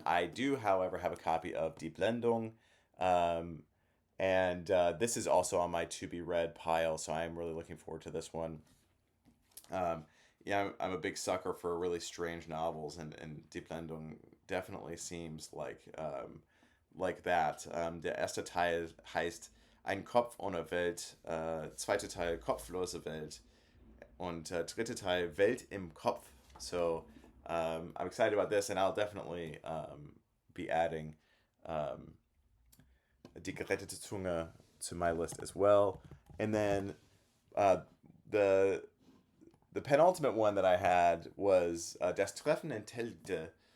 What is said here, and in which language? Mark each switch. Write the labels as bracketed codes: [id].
[en] I do, however, have a copy of Die Blendung. And this is also on my to be read pile, so I'm really looking forward to this one. Yeah, I'm a big sucker for really strange novels, and Die Blendung definitely seems like that. [de] Der erste Teil heißt Ein Kopf ohne Welt, zweite Teil Kopflose Welt, und dritte Teil Welt im Kopf. [en] So I'm excited about this, and I'll definitely be adding Die gerettete Zunge to my list as well. And then the penultimate one that I had was Das Treffen in Telgte.